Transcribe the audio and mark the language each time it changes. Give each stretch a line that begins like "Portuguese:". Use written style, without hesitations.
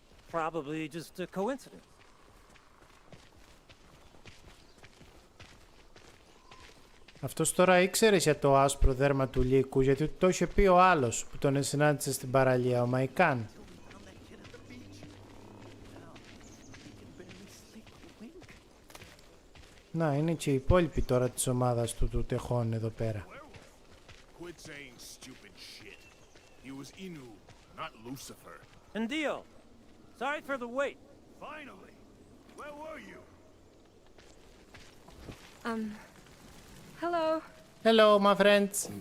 English: Probably just a coincidence.
Greek: Αυτός τώρα ήξερε για το άσπρο δέρμα του λύκου, γιατί το είχε πει ο άλλος που τον συνάντησε στην παραλία, ο Μαϊκάν. Να, είναι και οι υπόλοιποι τώρα της ομάδας του Τεχών εδώ πέρα.
English: Quit saying stupid shit. He was Inu, not Lucifer. And Dio, sorry for the wait. Finally! Where were you? Hello. Hello, my friends.